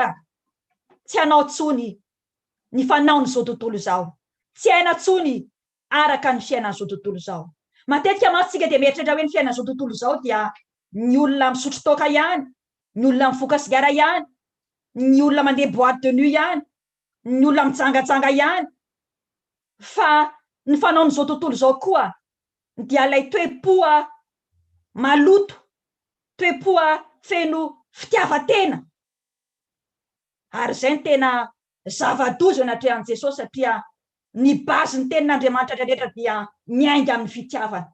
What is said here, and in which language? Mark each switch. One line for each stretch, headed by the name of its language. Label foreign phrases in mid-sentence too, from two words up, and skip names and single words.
Malagasy: Tsy hanao tsony ny fanaon'izao tontolo izao, tsy haina tsony araka ny fiainan'izao tontolo izao. Matetika mantsika dia mieritreritra hoe ny fiainan'izao tontolo izao dia ny olona misotro toaka ihany, ny olona mivoaka sigara ihany, ny olona mandeha
French: boîte de nuit
Malagasy: ihany, ny olona mijangajanga ihany. Fa ny fanaon'izao tontolo izao koa dia ilay toe-poa maloto, toe-poa feno fitiavan-tena. Ary izay ny tena zava-doza natrehan'i Jesosy satria ny bazin'ny tenin'Andriamanitra rehetra dia miainga amin'ny fitiavana.